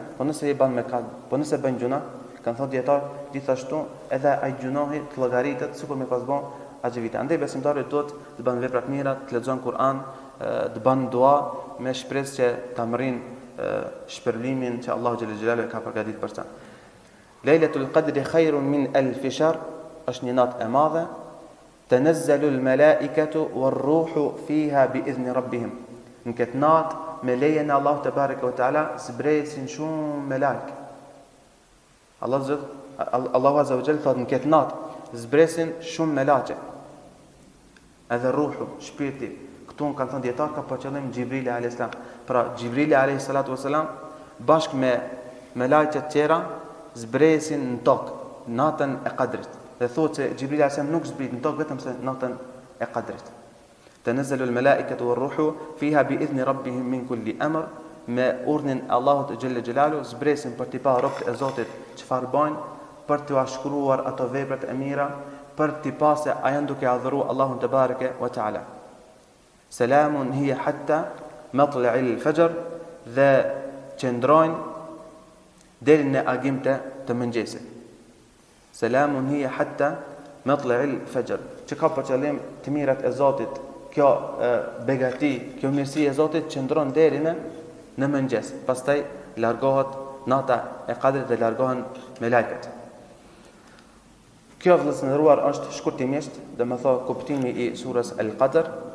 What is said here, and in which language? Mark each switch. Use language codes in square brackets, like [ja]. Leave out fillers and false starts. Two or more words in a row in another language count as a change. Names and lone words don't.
[sq] Po nëse i bën me kad, po nëse bën gjuna, kanë thënë dietar, gjithashtu edhe ai gjunohi të llogaritet sikur me pas bën atë vite. Andaj besimtari duhet të bën vepra të mira, të lexon Kur'an, të bën dua me shpresë që ta marrin shpërblimin që Allahu [ar] جل جلاله [sq] ka përgatitur për ta. [ar] ليلة القدر خير من ألف شهر, [sq] është një natë e madhe. [ar] تنزل الملائكة والروح فيها بإذن ربهم. [sq] Në këtë natë me lejen e Allahut [ar] تبارك وتعالى [sq] zbresin shumë melek. Allahu [ar] عز وجل [sq] thot në këtë natë zbresin shumë melaqe. Edhe ruhu, shpirti, këtu kanë thënë dietar ka për qëllim Xhibrili [ar] عليه السلام. [sq] Pra Xhibrili [ar] عليه الصلاة والسلام [sq] bashkë me melaqet të tjera zbresin në tokë natën e Qadrit. Dhe thotë se Xhibrili [ar] عليه السلام [sq] nuk zbrit në tokë vetëm se natën e Qadrit. [ar] تنزل الملائكة والروح فيها بإذن ربهم من كل أمر, [sq] me urdhnin e Allahut [ar] جل جلاله [sq] zbresin për t'i parë robët e Zotit çfarë bajnë, për t'u shkruar ato veprat e mira, për t'i pasë a janë duke adhuruar Allahun [ar] تبارك وتعالى. سلام هي حتى مطلع الفجر, [sq] dhe qëndrojnë deri në agimte të mëngjesit. [ar] سلام هي حتى مطلع الفجر, [sq] që ka për qëllim të mirat e Zotit, kjo begati, kjo mirësi e Zotit qëndron deri në mëngjes. Pastaj largohet nata e Qadrit dhe largohen melekët. Kjo vëllezëruar është shkurtimisht, domethënë kuptimi i surës Al-Qadr.